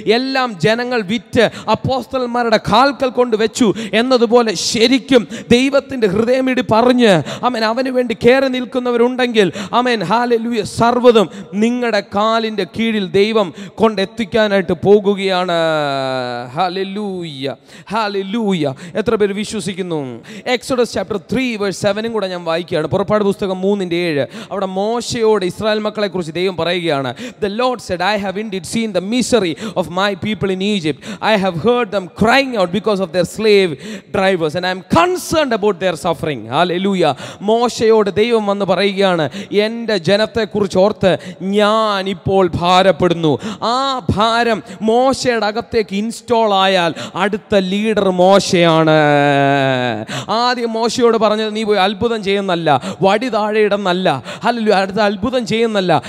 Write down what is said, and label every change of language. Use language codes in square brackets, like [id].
[ml] എല്ലാം ജനങ്ങൾ വിറ്റ് അപ്പോസ്തലന്മാരുടെ കാൽക്കൽ കൊണ്ട് വെച്ചു എന്നതുപോലെ ശരിക്കും ദൈവത്തിൻ്റെ ഹൃദയമിടി പറഞ്ഞ് അവന് വേണ്ടി കയറി നിൽക്കുന്നവരുണ്ടെങ്കിൽ ഹല്ലേലൂയ, സർവ്വതും നിങ്ങളുടെ കാലിൻ്റെ കീഴിൽ ദൈവം കൊണ്ടെത്തിക്കാനായിട്ട് പോകുകയാണ്. Hallelujah hallelujah. എത്ര പേര് വിശ്വസിക്കുന്നു? എക്സോഡസ് ചാപ്റ്റർ 3:7 കൂടെ ഞാൻ വായിക്കുകയാണ്. പുറപ്പാട് പുസ്തകം 3:7. അവിടെ മോശയോട് ഇസ്രായേൽ മക്കളെ കുറിച്ച് ദൈവം പറയുകയാണ്. [en] The Lord said, I have indeed seen the misery of my people in Egypt. I have heard them crying out because of their slave drivers and I am concerned about their suffering. Hallelujah. [ml] മോശയോട് ദൈവം വന്ന് പറയുകയാണ്, എൻ്റെ ജനത്തെക്കുറിച്ച് ഓർത്ത് ഞാൻ ഇപ്പോൾ ഭാരപ്പെടുന്നു. ആ ഭാരം മോശയുടെ അകത്തേക്ക് ഇൻസ്റ്റോൾ ആയാൽ അടുത്ത ലീഡർ മോശയാണ്. ആദ്യം മോശയോട് പറഞ്ഞത്, നീ പോയി അത്ഭുതം ചെയ്യുന്നല്ല, വടി താഴെ ഇടുന്നല്ല, ഹല്ലേലൂയ, അടുത്ത അത്ഭുതം ചെയ്യുന്നല്ല.